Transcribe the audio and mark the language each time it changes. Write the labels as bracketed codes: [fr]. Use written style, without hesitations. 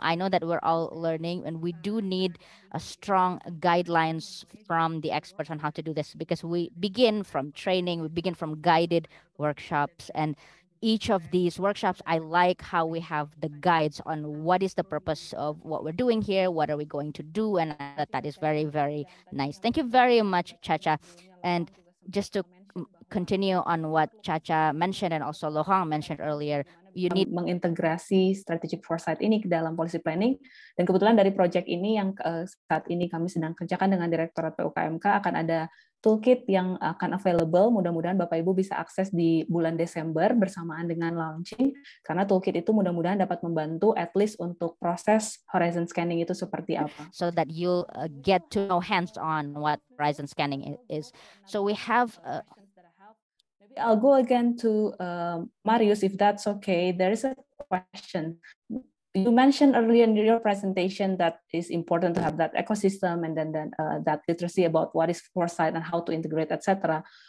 [en] I know that we're all learning, and we do need a strong guidelines from the experts on how to do this, because we begin from training, we begin from guided workshops, and each of these workshops, I like how we have the guides on what is the purpose of what we're doing here, what are we going to do, and that is very, very nice. Thank you very much, Chacha. And just to continue on what Chacha mentioned and also Lohang mentioned earlier, you need [id] mengintegrasi strategic foresight ini ke dalam policy planning. Dan kebetulan dari project ini yang saat ini kami sedang kerjakan dengan Direktorat PUKMK akan ada toolkit yang akan available. Mudah-mudahan Bapak Ibu bisa akses di bulan Desember bersamaan dengan launching, karena toolkit itu mudah-mudahan dapat membantu at least untuk proses horizon scanning itu seperti apa. [en] So that you'll get to know hands-on what horizon scanning is. So we have maybe I'll go again to Marius, if that's okay. There is a question. You mentioned earlier in your presentation that it's important to have that ecosystem and then that literacy about what is foresight and how to integrate, etc.